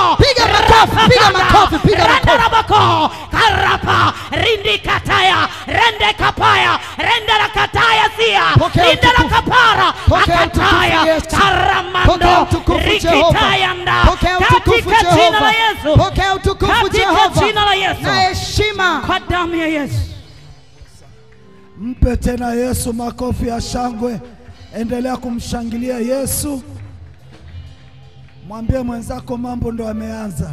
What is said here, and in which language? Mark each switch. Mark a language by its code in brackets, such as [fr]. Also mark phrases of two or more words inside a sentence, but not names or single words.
[sw] Piga makofi. Rabako karapa rindi kataya rende kapaya rende rakataya sia rinde rakapara akataya karamando rikitaya nda katika jina la Yesu. Pokea utukufu Jehova. Katika jina la Yesu. Na heshima kwa damu ya Yesu. Mpe tena Yesu makofi ya shangwe. Endelea kumshangilia Yesu. Mwambie mwenzako mambo ndo ameanza.